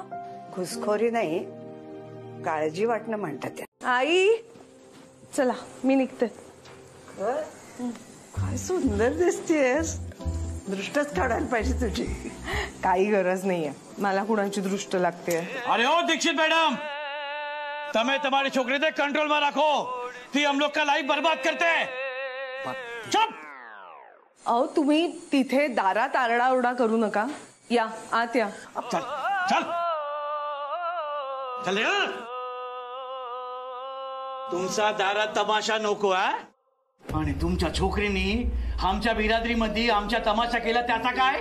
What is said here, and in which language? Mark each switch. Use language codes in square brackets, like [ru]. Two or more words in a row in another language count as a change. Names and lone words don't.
[mr] घुसखोरी नाही, काळजी वाटणं म्हणतात. आई चला मी निघते. काय सुंदर दिसतेस, दृष्टच काढायला पाहिजे तुझी. काही गरज नाहीये मला कुणाची दृष्ट लागते. अरे ओ दीक्षित मैडम, [gu] તમે તમારી છોકરીને કંટ્રોલમાં રાખો, [hi] ती हम लोग का लाइफ बर्बाद करते. [mr] चुप. अहो तुम्ही तिथे दारात आरडाओरडा करू नका, या आत या. चल चल चल. तुमचा दारात तमाशा नको आहे. आणि तुमच्या छोकरीनी आमच्या बिरादरीमध्ये आमच्या तमाशा केला त्याचा काय?